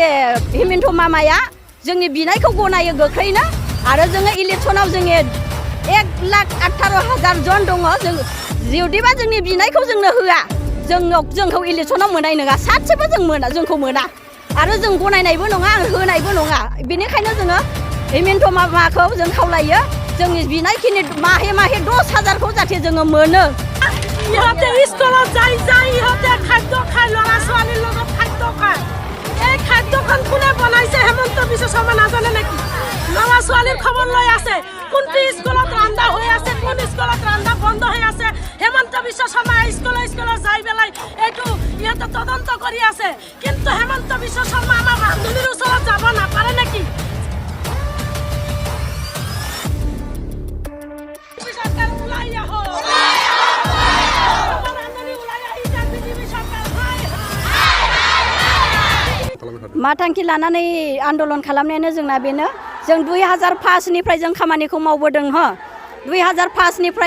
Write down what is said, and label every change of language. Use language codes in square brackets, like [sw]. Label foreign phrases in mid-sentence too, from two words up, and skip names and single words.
[brx] हिमन्त मामाया जोंनि बिनायखौ गनायो गोख्रैनो आरो जोङो इलेक्सनाव जोङो 1,18,000 जन दङ जों जुदिबा जोंनि बिनायखौ जोंनो होआ जोंखौ इलेक्सनाव मोननाय नङा सासेबो जों मोना जोंखौ मोना आरो जों गनायनायबो नङा होनायबो नङा बेनिखायनो जोङो हिमन्त मामाखौ जों खावलायो जोंनि बिनायखिनि माहे 10,000 खौ जाहाथे जोङो मोनो [as] ইহঁতে স্কুলত যাই ইহঁতে খাদ্য খায় ল'ৰা ছোৱালীৰ লগত খাদ্য খায় এই খাদ্যখন কোনে বনাইছে হেমন্ত বিশ্ব শৰ্মা নাজানে নেকি ল'ৰা ছোৱালীৰ খবৰ লৈ আছে কোনটো স্কুলত ৰন্ধা হৈ আছে কোন স্কুলত ৰন্ধা বন্ধ হৈ আছে হেমন্ত বিশ্ব শৰ্মা স্কুলত যাই পেলাই এইটো ইহঁতে তদন্ত কৰি আছে কিন্তু হেমন্ত বিশ্ব শৰ্মা আমাৰ ৰান্ধনীৰ ওচৰত যাব নাপাৰে নেকি [brx] मा थांखि लानानै आन्दलन खालामनायानो जोंना बेनो जों 2005 निफ्राय जों खामानिखौ मावबोदों 2005 निफ्राय